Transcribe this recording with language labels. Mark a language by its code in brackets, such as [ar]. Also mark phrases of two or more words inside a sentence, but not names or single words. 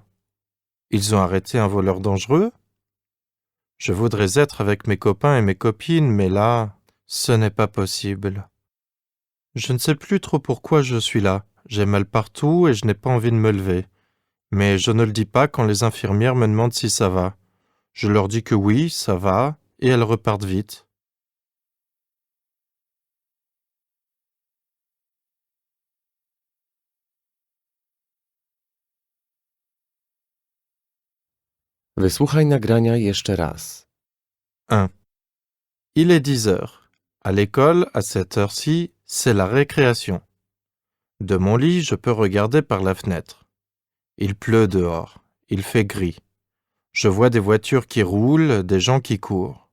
[fr] Ils ont arrêté un voleur dangereux? Je voudrais être avec mes copains et mes copines, mais là, ce n'est pas possible. Je ne sais plus trop pourquoi je suis là. J'ai mal partout et je n'ai pas envie de me lever. Mais je ne le dis pas quand les infirmières me demandent si ça va. Je leur dis que oui, ça va, et elles repartent vite. [pl] Wysłuchaj nagrania jeszcze raz. [fr] 1. Il est 10 heures. À l'école, à cette heure-ci, c'est la récréation. De mon lit, je peux regarder par la fenêtre. Il pleut dehors. Il fait gris. Je vois des voitures qui roulent, des gens qui courent.